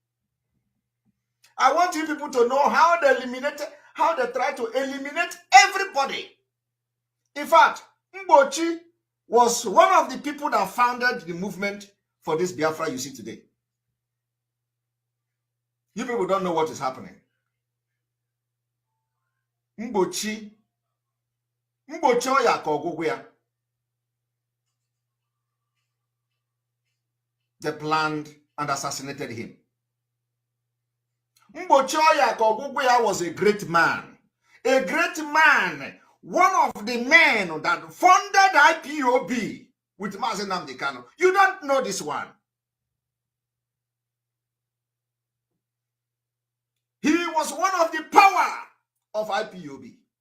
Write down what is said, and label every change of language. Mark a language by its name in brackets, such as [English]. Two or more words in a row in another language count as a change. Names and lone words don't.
[English] I want you people to know how they try to eliminate everybody. In fact, Mgbochi was one of the people that founded the movement for this Biafra you see today. You people don't know what is happening. Mgbochi Oya ka ọgwụgwụ ya. They planned and assassinated him. Mgbochi Oya ka ọgwụgwụ ya was a great man. A great man. One of the men that funded IPOB with Maazị Nnamdi Kanu. You don't know this one. He was one of the power of IPOB.